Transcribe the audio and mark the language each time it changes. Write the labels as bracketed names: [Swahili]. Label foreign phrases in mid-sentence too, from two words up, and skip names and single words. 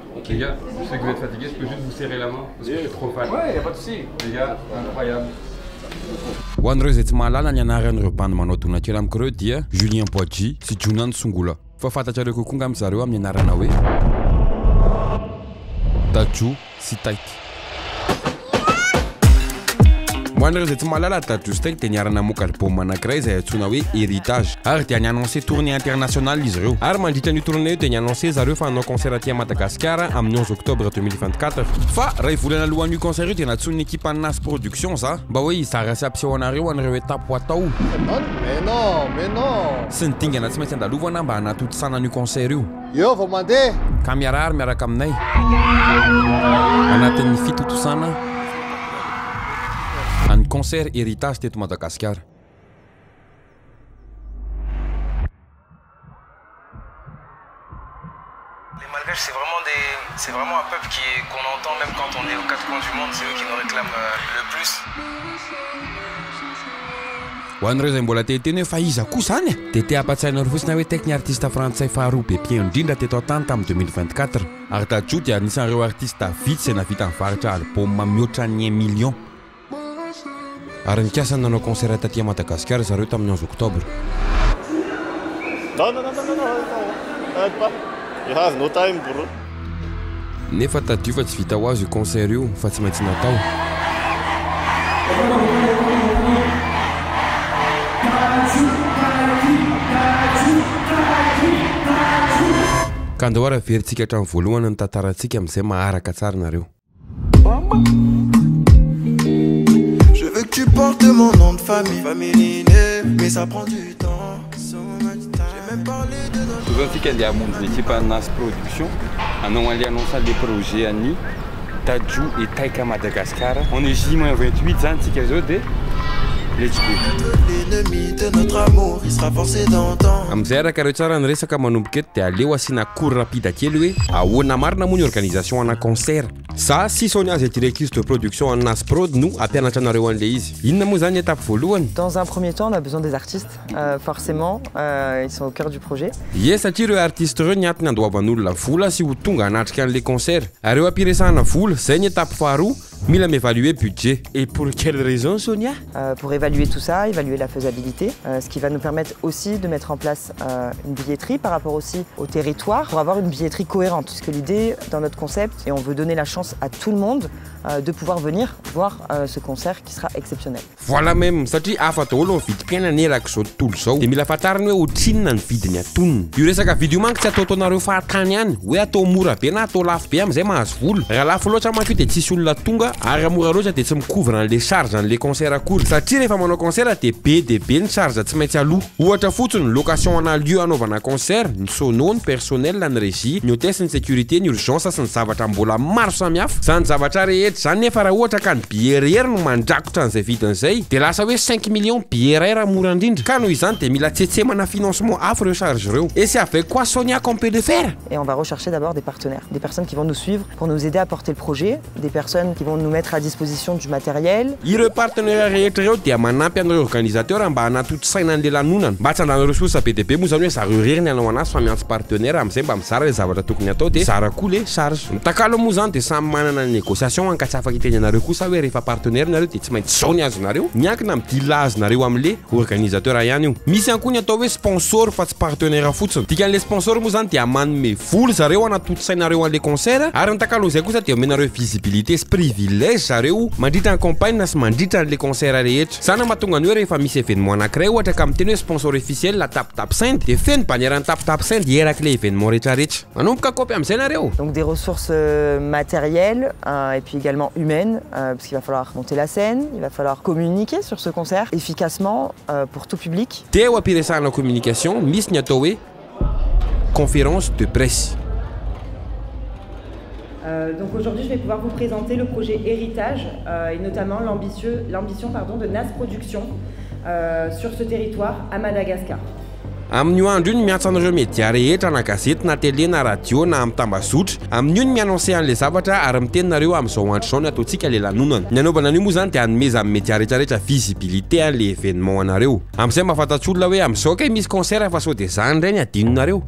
[French] Les gars, je sais que vous êtes fatigués, je peux juste vous serrer la main parce que je suis trop fan. Ouais, y'a pas de souci. Les gars, incroyable. [Malagasy] Ho an'ireo izay tsy mahalala ny anaran'ireo bandy manao donakely amiko ireo dia Julien Poadji sy Jonan Songola. Fa fantatrareo kokoa nga amin'izareo amin'ny anarana hoe Dadju sy Taiki. Ho an'ireo izay tsy mahalala Dadju sy Taiki dia niarana moka album anankiray izay antsoina hoe Héritage. Ary dia niannoncé [French] tournée internationale [Malagasy] izy ireo. Ary mandritra ny tournée io dia niannoncé zareo fa hanao concert aty [French] à Madagascar [Malagasy] amin'ny 11 octobre 2024. Fa raha volana alohan'io concert io dia natson'ny équipe Nas Production za mba hoe hizara sy ampiseho anareo an'ireo étape ho atao. [French] Mais non. [Malagasy] Sy ny dingana tsy maintsy andalovana mba hanatotosana an'io concert io. Yo, vao mandeha. Ka miarahary miaraka aminay anatin'ny fitotosana [French] un concert héritage [Malagasy] teto Madagascar. [French] Les Malgaches, c'est vraiment un peuple qu'on entend même quand on est aux quatre coins du monde. C'est eux qui nous réclament le plus. [Malagasy] Ho an'ireo izay mbola teteny hoe fa iza koa zany dia te hampatsiainareo fotsiny hoe taiky ny artiste frantsay faharoa be mpihaino indrindra teto an-tany tamin'ny 2024. Ary Dadju dia anisan'ireo artiste vitsy izay navita nivarotra album mihoatra ny 1 million. Ary nikasana nanao concert taty [French] à Madagascar [Malagasy] zareo tamin'ny 11 octobre. [French] Non. Arrête pas. [English] You have no time, bro. [Malagasy] Nefa Dadju fa tsy vita ho azy io concert io fa tsy maintsy natao. Ka andao ara verintsika hatramin'ny voalohany ny tantarantsika amin'izay maharaka tsara nareo. [French] Je veux que tu portes mon nom de famille, mais ça prend du temps. J'ai même parlé de notre... [Malagasy] Nous antsika andeha hamonjy l'équipe Nas Production hanao an'ilay [French] annonce les projets [Malagasy] an'ny Dadju et Taiki [French] à Madagascar. On est J-28 [Malagasy] zany tsika zao dia [English] let's go. [French] L'ennemi de notre amour, il sera forcé d'entendre. [Malagasy] Amin'izay araka ireo tsara ny resaka manomboka eto dia aleo asiana [French] cours rapide [Malagasy] kely hoe ahoana marina moa ny organisation ana concert. Za sy Sonia zay [French] directrice de production en Nas Prod [Malagasy] no ampianatra anareo an'ilay izy. Inona moa zany étape voalohany? [French] Dans un premier temps, on a besoin des artistes. Forcément, ils sont au cœur du projet. [Malagasy] Yes, satria ireo artiste ireo ny antony andoavan'olona vola sy ho tonga hanatrika an'ilay concert. Ary eo ampiresahana vola, zay ny étape faharoa, mila [French] m'évaluer budget. Et pour quelle raison, Sonia? Pour évaluer tout ça, évaluer la faisabilité, ce qui va nous permettre aussi de mettre en place une billetterie par rapport aussi au territoire pour avoir une billetterie cohérente. Puisque l'idée dans notre concept, et on veut donner la chance à tout le monde de pouvoir venir voir ce concert qui sera exceptionnel. Voilà même, [Malagasy] satria afa daholo ny vidim-piainana eraka izao tontolo izao dia mila fantarina hoe otrinona ny vidiny atonony. Io resaka vidio manko tsy atao taonareo fahatany ihany hoe atao mora be na atao lafo be amin'izay mahazo vola. Raha lafo loatra manko dia tsisy olona tonga ary mora loatra dia tsy mikouvre an'ilay charge an'ilay concert akory. Satria rehefa manao concert dia be ny charge tsy maintsy aloha. Ohatra fotsiny ny location ana lieu anaovana concert, ny sono, ny personnel, ny régie, ny hôtesse, ny sécurité, ny urgence sy ny zavatra mbola maro samihafa. Zany zavatra rehetra zany nefa raha ohatra ka ny billet no mandrakotra an'izay vidin'izay dia lasa hoe 5 millions billet raha mora indrindra. Ka noho izany dia mila tsetsemana financement hafa ireo charge ireo. [French] Et c'est avec quoi Sonia qu'on peut le faire? Et on va rechercher d'abord des partenaires, des personnes qui vont nous suivre pour nous aider à porter le projet, des personnes qui vont nous mettre à disposition du matériel. [Malagasy] Ireo partenaire rehetra ireo dia manampy an'ireo organisateur mba hanatotosaina an'ilay lanonana. Mba tsy handany ressources be dia be moa zany hoe zareo rery ny hanao anazy fa miantso partenaire amin'izay mba mizara le zavatra tokony atao dia zara koa le charge. Mitakalo moa zany dia samy manana ny négociation ka tsy afaka itenenareo kosa hoe rehefa partenaire nareo dia tsy maintsy zao ny azonareo miankina amin'ny dila azonareo amin'le organisateur ihany io. Misy ihany koa ny atao hoe sponsor fa tsy partenaire fotsiny. Dikan'le sponsor moa zany dia manome vola zareo hanatotosainareo an'le concert ary nitakalon'izay kosa dia omenareo visibilité sy privilège zareo mandritra ny campagne sy mandritra an'le concert rehetra. Zany mahatonga ny hoe rehefa misy événement anankiray ohatra ka miteny hoe [French] sponsor officiel [Malagasy] la Tap Sainte dia feno bannière ny Tap Sainte dia eraky le événement rehetrarehetra. Manomboka kopy amin'izay nareo. [French] Donc des ressources matérielles et puis également humaines, parce qu'il va falloir monter la scène, il va falloir communiquer sur ce concert efficacement pour tout public. [Malagasy] Dia eo ampiresahana communication misy ny atao hoe [French] conférence de presse. Donc aujourd'hui, je vais pouvoir vous présenter le projet Héritage et notamment l'ambition de Nas Production sur ce territoire à Madagascar. [Malagasy] Amin'io andro io ny miantso an'ireo média rehetra na gazety na télé na radio na amin'ny tambazotra. Amin'io ny miannoncer an'le zavatra ary miteninareo amin'izao andro zao ny ataontsika le lanonana. Ny anaovana an'io moa zany dia hanomeza amin'ny média rehetrarehetra visibilité an'le événement anareo. Amin'izay mahafantatry olona hoe amin'izao kay misy concert fa sao dia zany indray ny adinonareo.